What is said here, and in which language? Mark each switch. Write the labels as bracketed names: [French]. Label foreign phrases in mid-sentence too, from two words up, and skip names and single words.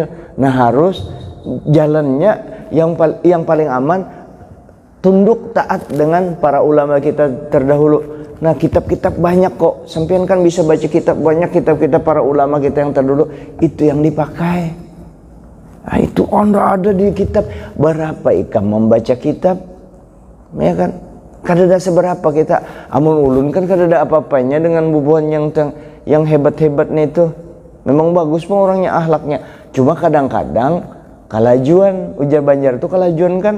[Indonesian] Nah harus jalannya yang paling aman tunduk taat dengan para ulama kita terdahulu. Nah kitab-kitab banyak kok, sampean kan bisa baca kitab banyak, kitab-kitab para ulama kita yang terdahulu itu yang dipakai. Nah itu ada di kitab. [Banjar] Berapa ikam membaca kitab, ya kan? Kadada seberapa kita, amun ulun kan kadada apa-apanya dengan bubuhan yang hebat-hebatnya itu. Memang bagus pun orangnya, akhlaknya. Cuma kadang-kadang kalajuan, ujar Banjar itu kalajuan kan.